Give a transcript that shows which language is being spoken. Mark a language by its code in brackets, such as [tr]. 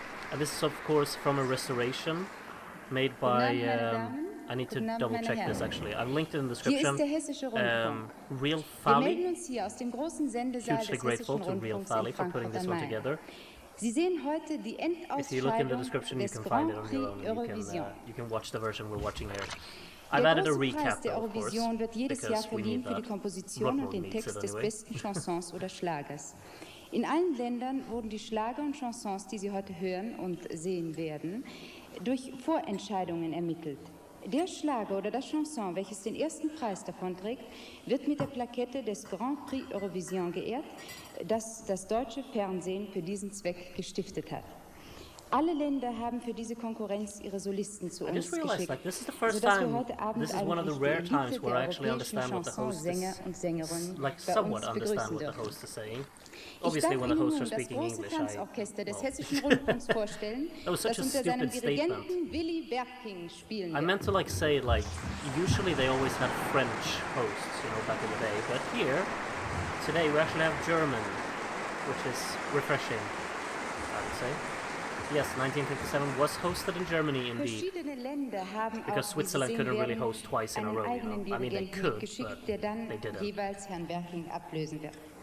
[en] And this is of course from a restoration made by, I need to double check this actually, I've linked it in the description, Real Fally, hugely grateful to Real Fally for putting this one together. If you look in the description you can find it on your own, and you can watch the version we're watching here. I've added a recap though, of course, because we need that. Blood needs it anyway. [de] In allen Ländern wurden die Schlager und Chansons, die Sie heute hören und sehen werden, durch Vorentscheidungen ermittelt. Der Schlager oder das Chanson, welches den ersten Preis davonträgt, wird mit der Plakette des Grand Prix Eurovision geehrt, das das deutsche Fernsehen für diesen Zweck gestiftet hat. Alle Länder haben für diese Konkurrenz ihre Solisten zu uns geschickt, sodass wir heute Abend eigentlich die Elite der europäischen Chansonsänger und Sängerinnen bei uns begrüßen dürfen. Ich darf Ihnen nun das große Tanzorchester des Hessischen Rundfunks vorstellen, das unter seinem Dirigenten Willy Berking spielen wird. [en] I meant to say usually they always had French hosts, back in the day, but here, today we actually have German, which is refreshing, I would say. Yes, 1957 was hosted in Germany indeed, because Switzerland couldn't really host twice in a row, I mean they could, but they didn't.